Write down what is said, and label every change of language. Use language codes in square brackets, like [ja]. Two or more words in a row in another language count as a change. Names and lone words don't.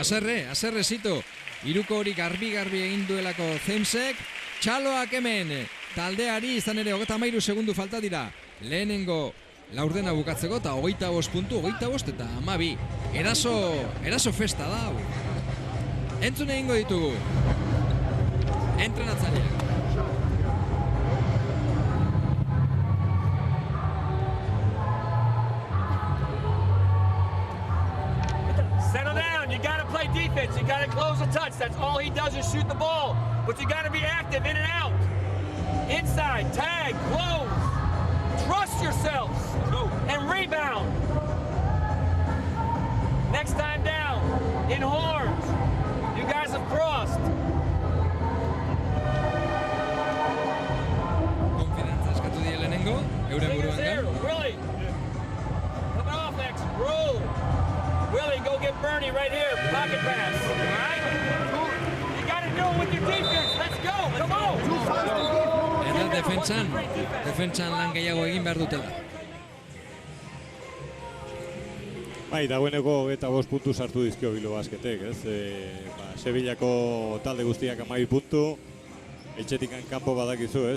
[eu] Haserre zito, iruko hori garbi egin duelako Zemsek, txaloak hemen taldeari izan ere 33 segundu falta dira. Lehenengo laurdena bukatzeko eta 25 puntu, 25 eta 12. Eraso festa da hau. Entzun egingo ditugu. Entrenatzaileak. [en] Settle down, you gotta play defense, you gotta close the touch, that's all he does is shoot the ball, but you gotta be active in and out. Inside, tag, close, trust yourselves, and rebound. Next time down, in horns, you guys have crossed. [eu] Konfidantza eskatu die lehenengo, euren buruan gan. [en] Willie, come off, X, roll. Willie, go get Bernie right here, pocket pass, all right? You gotta do it with your defense, let's go, come on! [eu] Eta defentsan lan gehiago egin behar dutela. Bai, dagoeneko 25 puntu sartu dizkio Bilbao Basketek, ez? Sevillako talde guztiak 12 puntu, etxetikan kanpo badakizu, ez?